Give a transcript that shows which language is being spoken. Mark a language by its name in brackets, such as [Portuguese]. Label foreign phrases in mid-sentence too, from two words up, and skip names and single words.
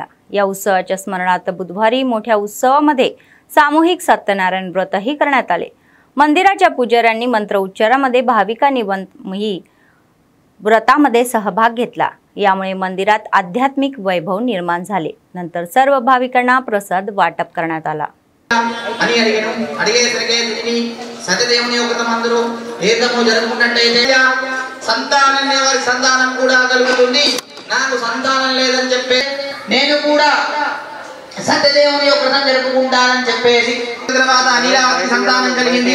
[Marathi] या उत्सवाच्या स्मरणार्थ बुधवारी मोठ्या उत्सवामध्ये सामूहिक सत्यनारायण व्रतही करण्यात आले. मंदिराच्या पुजाऱ्यांनी मंत्र उच्चारामध्ये भाविकांनी व्रतामध्ये सहभाग घेतला. यामुळे मंदिरात आध्यात्मिक वैभव निर्माण झाले. नंतर सर्व भाविकांना प्रसाद वाटप करण्यात आला. [Telugu] అని అడిగాను. అడిగేసరికి దీన్ని సత్యదేవుని యొక్క మందిరం ఏదమో జరుగుతున్నట్టయితే సంతానం వారి సంతానం కూడా కలుగుతుంది. నాకు సంతానం లేదని చెప్పే నేను కూడా సత్యదేవుని యొక్క వ్రతం జరుపుకుంటానని చెప్పేసి తర్వాత అనిలావతి సంతానం కలిగింది.